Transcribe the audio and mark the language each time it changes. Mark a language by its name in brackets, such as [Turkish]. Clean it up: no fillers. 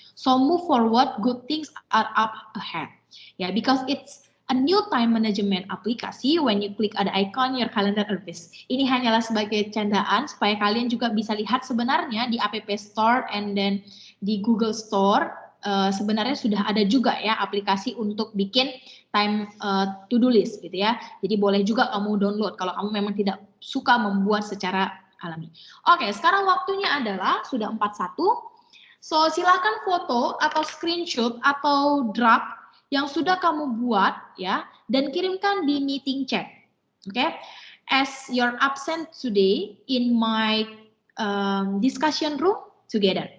[English] So move forward, good things are up ahead. Ya, because it's a new time management aplikasi. When you click ada icon, your calendar appears. [Indonesian] Ini hanyalah sebagai candaan supaya kalian juga bisa lihat sebenarnya di App Store and then di Google Store sebenarnya sudah ada juga ya aplikasi untuk bikin time to-do list gitu ya. Jadi boleh juga kamu download kalau kamu memang tidak suka membuat secara alami. Oke, sekarang waktunya adalah sudah 41. So, silakan foto atau screenshot atau draft yang sudah kamu buat ya dan kirimkan di meeting chat. Oke. [English] As you're absent today in my discussion room together.